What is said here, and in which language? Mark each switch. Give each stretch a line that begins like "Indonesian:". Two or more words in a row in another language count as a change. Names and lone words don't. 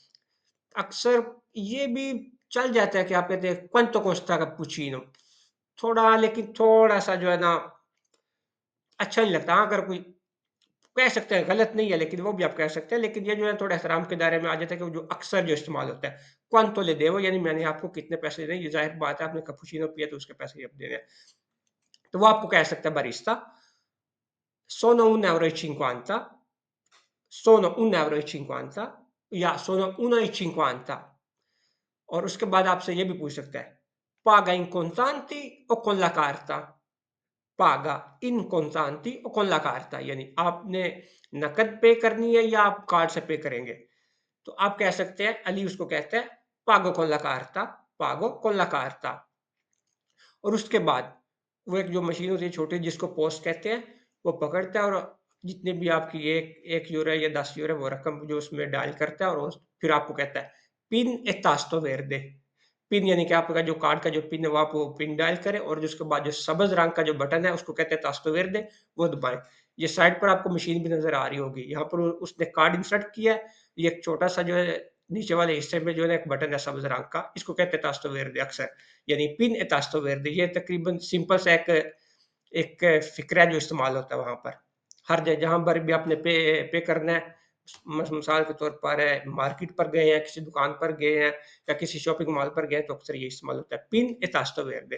Urdu: اکثر یہ بھی چل جاتا ہے کہ آپ کہتے ہیں
Italian: Quanto costa
Urdu: کیپوچینو تھوڑا لیکن تھوڑا سا جو ہے نا اچھا نہیں لگتا. ہاں، اگر کوئی کہہ سکتے ہیں غلط نہیں ہے لیکن وہ بھی آپ کہہ سکتے ہیں، لیکن یہ جو ہے تھوڑا احترام کے دائرے میں آ جاتا ہے کہ وہ جو اکثر جو استعمال ہوتا ہے,
Italian: "Quanto le devo?"
Urdu: یعنی میں نے آپ کو کتنے پیسے دینے ہیں، یہ ظاہر بات ہے آپ نے کیپوچینو پیا تو اس کے پیسے ہی اب دینے ہیں. تو وہ آپ کو کہہ سکتا ہے باریستا,
Italian: "Sono 1,50 €, sono 1,50 € या sono 1,50 €।
Urdu: اور اس کے بعد آپ سے یہ بھی پوچھ سکتا ہے,
Italian: "Paga in contanti o con la carta?" Paga in contanti o con la carta
Urdu: یعنی آپ نے نقد پے کرنی ہے یا آپ کارڈ سے پے کریں گے. تو آپ کہہ سکتے ہیں علی اس کو کہتے ہیں
Italian: pago con la carta, pago con la carta।
Urdu: اور اس کے بعد وہ ایک جو مشین ہوتی ہے چھوٹی جس کو پوسٹ کہتے ہیں، وہ پکڑتا ہے اور جتنے بھی آپ کی 1 یورو ہے یا 10 یورو ہے وہ رقم جو اس میں ڈائل کرتا ہے اور اس پھر آپ کو کہتا ہے پن
Italian: e tasto verde।
Urdu: پن یعنی کہ آپ کا جو کارڈ کا جو پن ہے وہ آپ وہ پن ڈائل کریں اور جو اس کے بعد جو سبز رنگ کا جو بٹن ہے اس کو کہتے ہیں
Italian: tasto verde,
Urdu: وہ دبائیں. یہ سائیڈ پر آپ کو مشین بھی نظر آ رہی ہوگی۔ یہاں پر اس نے کارڈ انسرٹ کیا ہے، یہ ایک چھوٹا سا جو ہے نیچے والے حصے میں جو ہے نا ایک بٹن ہے سبز رنگ کا، اس کو کہتے ہیں
Italian: tasto verde
Urdu: اکثر. یعنی
Italian: PIN e tasto verde
Urdu: یہ تقریباً سمپل سا ایک ایک فقرہ ہے جو استعمال ہوتا ہے وہاں پر. ہر جہاں پر بھی آپ نے پے پے کرنا ہے، مثال کے طور پر مارکیٹ پر گئے ہیں، کسی دکان پر گئے ہیں یا کسی شاپنگ مال پر گئے ہیں تو اکثر یہ استعمال ہوتا ہے,
Italian: PIN e tasto verde.